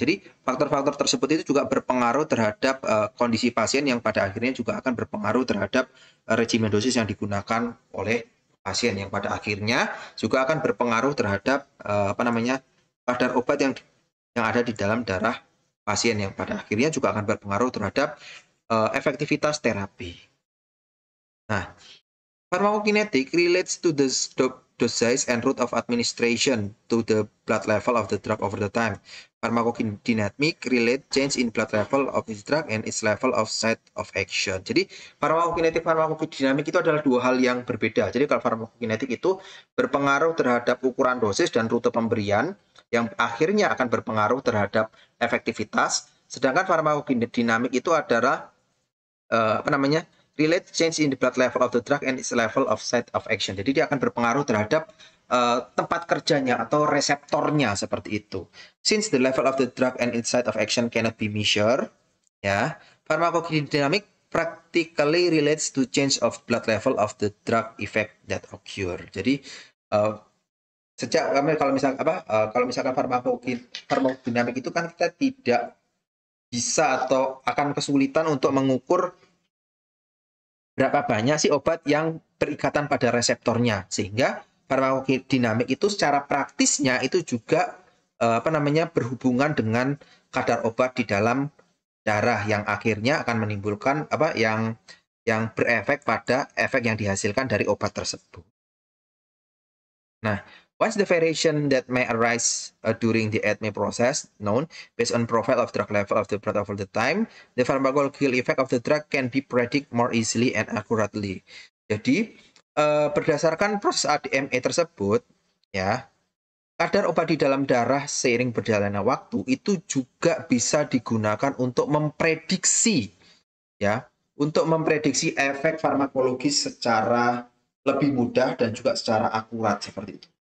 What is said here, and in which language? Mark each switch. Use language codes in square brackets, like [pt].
[id] Jadi faktor-faktor tersebut itu juga berpengaruh terhadap kondisi pasien yang pada akhirnya juga akan berpengaruh terhadap regimen dosis yang digunakan oleh pasien yang pada akhirnya juga akan berpengaruh terhadap kadar obat yang ada di dalam darah pasien yang pada akhirnya juga akan berpengaruh terhadap efektivitas terapi. [en] Nah, pharmacokinetic relates to the dosage and route of administration to the blood level of the drug over the time. Pharmacodynamic relate change in blood level of its drug and its level of site of action. [id] Jadi pharmacokinetik pharmacodynamic itu adalah dua hal yang berbeda. Jadi kalau pharmacokinetik itu berpengaruh terhadap ukuran dosis dan rute pemberian yang akhirnya akan berpengaruh terhadap efektivitas. Sedangkan pharmacodynamic itu adalah [en] relate change in the blood level of the drug and its level of site of action. [id] Jadi dia akan berpengaruh terhadap tempat kerjanya atau reseptornya seperti itu. [en] Since the level of the drug and its site of action cannot be measured, ya, pharmacodynamic practically relates to change of blood level of the drug effect that occur. [id] Jadi kalau misalkan farmakodinamik itu kan kita tidak bisa atau akan kesulitan untuk mengukur berapa banyak sih obat yang berikatan pada reseptornya, sehingga farmakodinamik itu secara praktisnya itu juga berhubungan dengan kadar obat di dalam darah yang akhirnya akan menimbulkan yang berefek pada efek yang dihasilkan dari obat tersebut. [en] Nah, once the variation that may arise during the ADME process known based on profile of drug level of the blood over the time, the pharmacological effect of the drug can be predict more easily and accurately. [id] Jadi berdasarkan proses ADME tersebut, ya, kadar obat di dalam darah seiring berjalannya waktu itu juga bisa digunakan untuk memprediksi, ya, untuk memprediksi efek farmakologis secara lebih mudah dan juga secara akurat seperti itu.